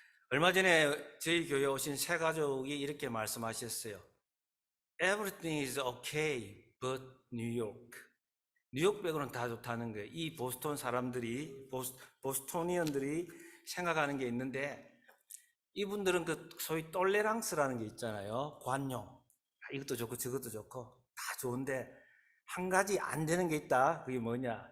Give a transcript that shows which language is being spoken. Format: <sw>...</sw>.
<ko>얼마 전에 저희 교회에 오신 새 가족이 이렇게 말씀하셨어요.</ko> <en>Everything is okay but New York.</en> <ko>뉴욕 빼고는 다 좋다는 거예요. 이 보스턴 사람들이, 보스토니언들이 생각하는 게 있는데 이분들은 그 소위 똘레랑스라는 게 있잖아요. 관용. 이것도 좋고 저것도 좋고 다 좋은데 한 가지 안 되는 게 있다. 그게 뭐냐?</ko>